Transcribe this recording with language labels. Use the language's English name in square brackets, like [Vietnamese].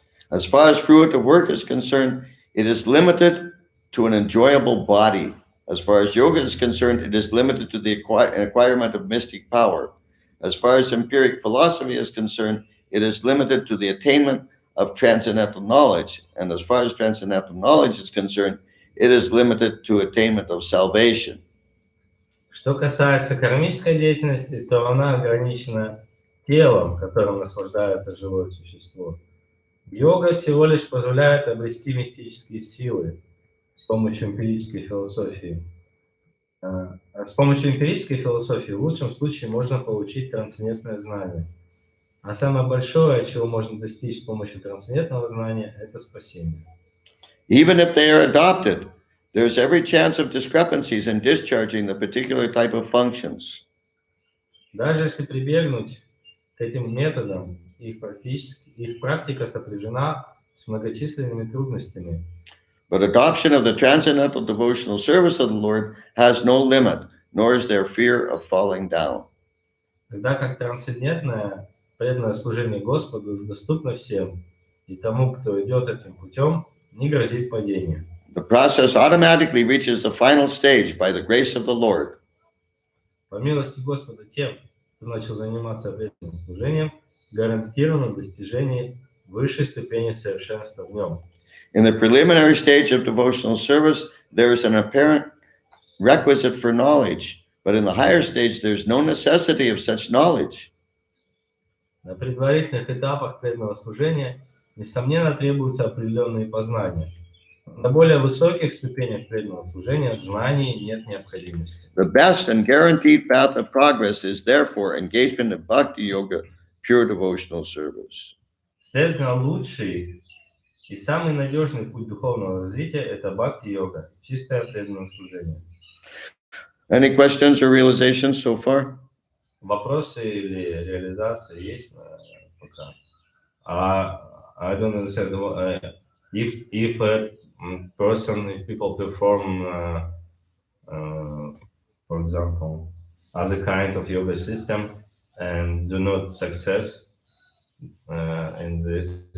[English] As far as fruit of work is concerned, it is limited to an enjoyable body. As far as yoga is concerned, it is limited to the acquirement of mystic power. As far as empiric philosophy is concerned, it is limited to the attainment of transcendental knowledge. And as far as transcendental knowledge is concerned, it is limited to attainment of salvation. [Russian] Что касается кармической деятельности, то она ограничена телом, которым наслаждается живое существо. Йога всего лишь позволяет обрести мистические силы с помощью эмпирической философии. С помощью эмпирической философии в лучшем случае можно получить трансцендентное знание. А самое большое, чего можно достичь с помощью трансцендентного знания, это спасение. [English] Even if they are adopted, there's every chance of discrepancies in discharging the particular type of functions. [Russian] Даже если прибегнуть к этим методам, их практика сопряжена с многочисленными трудностями. [English] But adoption of the transcendental devotional service of the Lord has no limit, nor is there fear of falling down. [Russian] Тогда как трансцендентное преданное служение Господу доступно всем, и тому, кто идет этим путем, не грозит падение. [English] The process automatically reaches the final stage by the grace of the Lord. [Russian] По милости Господа тем, кто начал заниматься преданным служением, гарантировано достижение высшей ступени совершенства в нем. [English] In the preliminary stage of devotional service, there is an apparent requisite for knowledge, but in the higher stage, there's no necessity of such knowledge. [Russian] На предварительных этапах преданного служения, несомненно, требуются определенные познания. На более высоких ступенях преданного служения знаний нет необходимости. [English] The best and guaranteed path of progress is therefore engagement in bhakti yoga, pure devotional service. [Russian] Следовательно, лучший и самый надежный путь духовного развития – это бхакти-йога, чистое преданное служение. [English] Any questions or realizations so far? [Russian] Вопросы или реализация есть пока? [English] I don't understand. If a person, if people perform, for example, other kind of yoga system and do not success in this,